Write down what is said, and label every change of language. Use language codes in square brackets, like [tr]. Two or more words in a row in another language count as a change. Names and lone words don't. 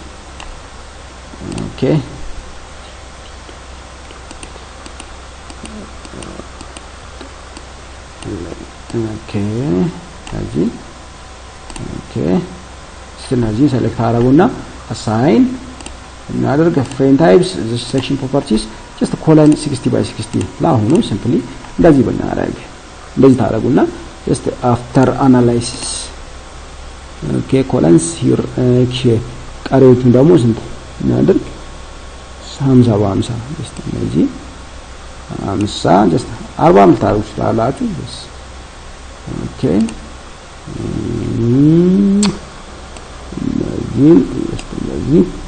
[am] okay እዚህ okay ስለዚህ select አደረጉና assign እናደርግ [en] frame types this section properties just colon 60 by 60 [am] ለአሁኑ simply እንደዚህ ብናደርግ እንደዚህ ታደርጉና [en] just after analysis okay columns here [am] ቀሪዎቹን ደግሞ ስንት እናድርግ 50 በ50 just እነዚህ 50 just 40 ልታደርጉ ትችላላችሁ okay እነዚህ just እነዚህ